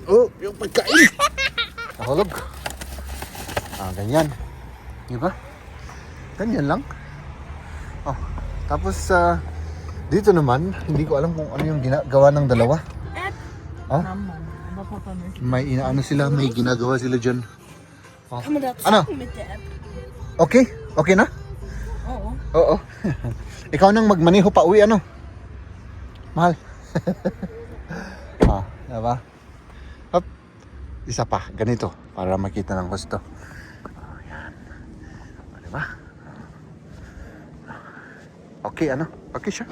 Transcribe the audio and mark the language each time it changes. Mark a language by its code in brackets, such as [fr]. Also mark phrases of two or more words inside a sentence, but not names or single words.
[tl] Oh, yung pagkain. Nahulog. Ganyan. Diba? Ganyan lang. Oh, tapos dito naman, hindi ko alam kung ano yung ginagawa ng dalawa. Oh? May inaano sila, may ginagawa sila dyan. Oh. [de] Kann man da [tl] Ano? [de] zocken mit der App? [tl] Okay? Okay na? Oo. Oo. Ikaw nang magmaneho pa uwi, ano? Mahal. Diba? Hop. Isa pa, ganito, para makita ng gusto. Yan. Diba? Okay, ano? Okay siya.